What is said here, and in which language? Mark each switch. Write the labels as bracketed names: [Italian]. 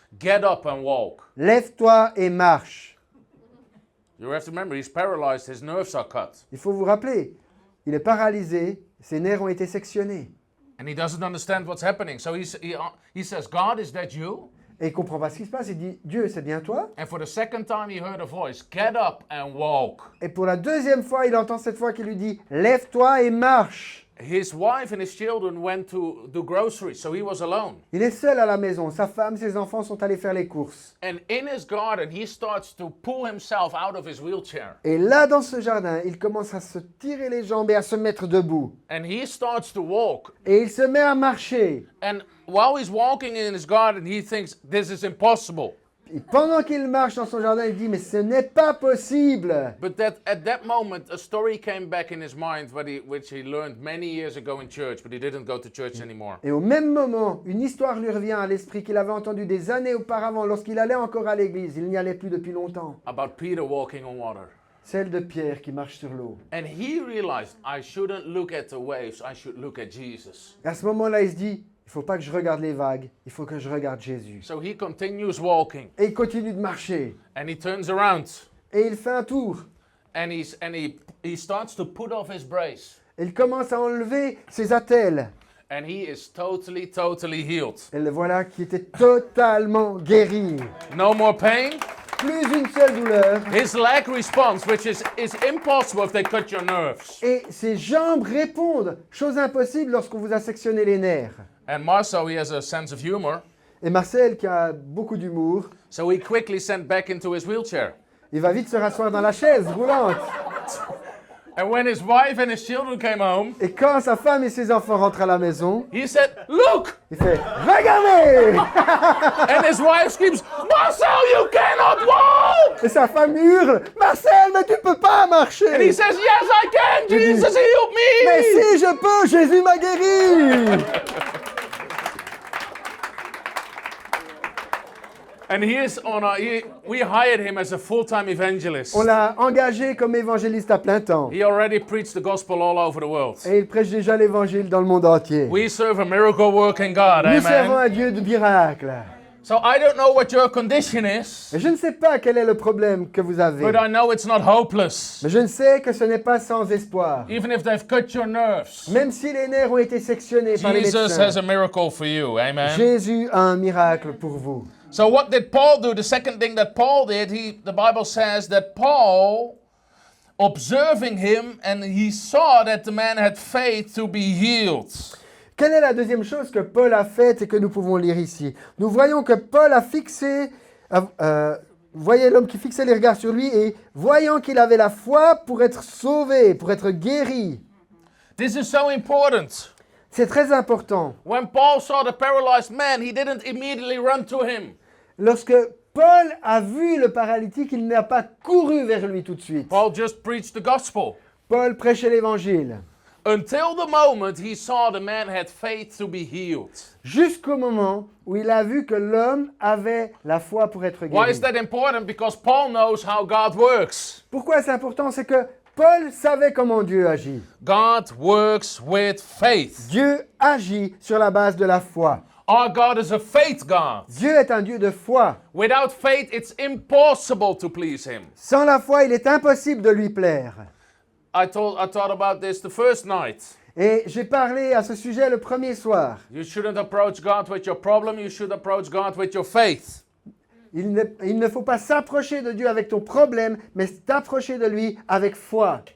[English] Get up and walk. [French] Lève-toi et marche. [English] You have to remember, he's paralyzed, his nerves are cut. [French] Il faut vous rappeler, il est paralysé, ses nerfs ont été sectionnés. [English] And he doesn't understand what's happening. So he says, God, is that you? [French] Et il ne comprend pas ce qui se passe. Il dit, Dieu, c'est bien toi? [English] And for the second time, he heard a voice, get up and walk. [French] Et pour la deuxième fois, il entend cette voix qui lui dit, lève-toi et marche. [English] His wife and his children went to do groceries, so he was alone. [French] Il est seul à la maison. Sa femme, ses enfants sont allés faire les courses. [English] And in his garden, he starts to pull himself out of his wheelchair. [French] Et là, dans ce jardin, il commence à se tirer les jambes et à se mettre debout. [English] And he starts to walk. [French] Et il se met à marcher. [English] And while he's walking in his garden, he thinks, this is impossible. [French] Et pendant qu'il marche dans son jardin, il dit, mais ce n'est pas possible. [English] But at that moment, a story came back in his mind which he learned many years ago in church, but he didn't go to church anymore. [French] Et au même moment, une histoire lui revient à l'esprit qu'il avait entendue des années auparavant, lorsqu'il allait encore à l'église. Il n'y allait plus depuis longtemps. [English] About Peter walking on water. [French] Celle de Pierre qui marche sur l'eau. [English] And he realized, I shouldn't look at the waves, I should look at Jesus. [French] Et à ce moment-là, il se dit, il ne faut pas que je regarde les vagues, il faut que je regarde Jésus. [English] So he continues walking, [French] Et il continue de marcher. [English] and he turns around, [French] Et il fait un tour. [English] and he starts to put off his brace, [French] Et il commence à enlever ses attelles. [English] and he is totally healed. [French] Et le voilà qui était totalement guéri. [English] No more pain. [French] Plus une seule douleur. [English] His leg responds, which is impossible if they cut your nerves. [French] Et ses jambes répondent. Chose impossible lorsqu'on vous a sectionné les nerfs. [English] And Marcel, he has a sense of humor, [French] Et Marcel, qui a beaucoup d'humour, [English] so he quickly sent back into his wheelchair. [French] il va vite se rasseoir dans la chaise roulante. [English] And when his wife and his children came home, [French] Et quand sa femme et ses enfants rentrent à la maison, [English] he said, "Look!" [French] il fait « Regardez !» [English] And his wife screams, "Marcel, you cannot walk!" [French] Et sa femme hurle « Marcel, mais tu peux pas [English] And he [French] marcher !» [English] says, "Yes, I can. [French] dit, [English] Jesus healed [French] Mais [English] me." [French] si je peux, Jésus m'a guéri. [English] And he is on we hired him as a full-time evangelist. [French] On l'a engagé comme évangéliste à plein temps. [English] He already preached the gospel all over the world. [French] Et il prêche déjà l'évangile dans le monde entier. [English] We serve a miracle-working God, [French] Nous servons [English] amen. [French] un Dieu de miracle. [English] So I don't know what your condition is, [French] Et je ne sais pas quel est le problème que vous avez. [English] but I know it's not hopeless. [French] Mais je ne sais que ce n'est pas sans espoir. [English] Even if they've cut your nerves, [French] Même si les nerfs ont été sectionnés par les [English] Jesus has [French] médecins, [English] a miracle for you, amen. [French] Jésus a un miracle pour vous. [English] So what did Paul do? The second thing that Paul did, the Bible says that Paul, observing him, and he saw that the man had faith to be healed. [French] Quelle est la deuxième chose que Paul a faite et que nous pouvons lire ici? Nous voyons que Paul a fixé, voyez l'homme qui fixait les regards sur lui et voyant qu'il avait la foi pour être sauvé, pour être guéri. [English] This is so important. [French] C'est très important. [English] When Paul saw the paralyzed man, he didn't immediately run to him. [French] Lorsque Paul a vu le paralytique, il n'a pas couru vers lui tout de suite. [English] Paul just preached the gospel. [French] Paul prêchait l'évangile. [English] Until the moment he saw the man had faith to be healed. [French] Jusqu'au moment où il a vu que l'homme avait la foi pour être [English] Why [French] guéri. [English] is that important? Because Paul knows how God works. [French] Pourquoi c'est important? C'est que Paul savait comment Dieu agit. [English] God works with faith. [French] Dieu agit sur la base de la foi. [English] Our God is a faith God. [French] Dieu est un Dieu de foi. [English] Without faith, it's impossible to please Him. [French] Sans la foi, il est impossible de lui plaire. [English] I thought about this the first night. [French] Et j'ai parlé à ce sujet le premier soir. [English] You shouldn't approach God with your problem, you should approach God with your faith. [French] Il ne faut pas s'approcher de Dieu avec ton problème, mais t'approcher de lui avec foi.